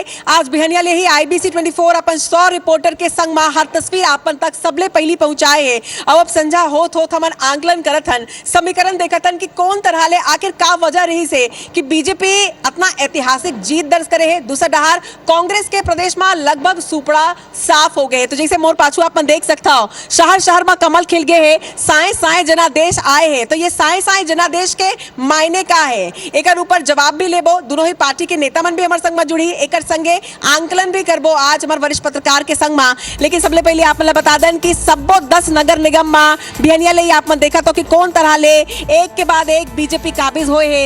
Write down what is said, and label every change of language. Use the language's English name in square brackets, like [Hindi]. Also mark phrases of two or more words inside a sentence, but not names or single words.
[Chhattisgarhi] आज बिहनिया ले ही IBC 24 अपन 100 रिपोर्टर के संग में हर तस्वीर आपन तक सबले पहली पहुंचाए है। अब संझा होत हमन आंकलन करत हन, समीकरण देखत हन कि कौन तरह ले आखिर का वजह रही से कि बीजेपी अपना ऐतिहासिक जीत दर्ज करे है। दूसरा डहार कांग्रेस के प्रदेश में लगभग सुपड़ा साफ हो गए। तो जैसे मोर पाछू अपन देख सकता हो, शहर शहर में कमल खिल गए है, साए साए जनादेश आए हैं। तो ये साए साए जनादेश के मायने का है, एक ऊपर जवाब भी लेबो। दोनों ही पार्टी के नेता मन भी हमारे संग में जुड़ी, एक संगे आंकलन भी करबो आज हमारे वरिष्ठ पत्रकार के संग में। लेकिन सबले पहले आप मन बता दें कि सबो 10 नगर निगम में बिहनिया ले आप मन देखा तो कि कौन तरह ले एक के बाद एक बीजेपी काबिज हुए है।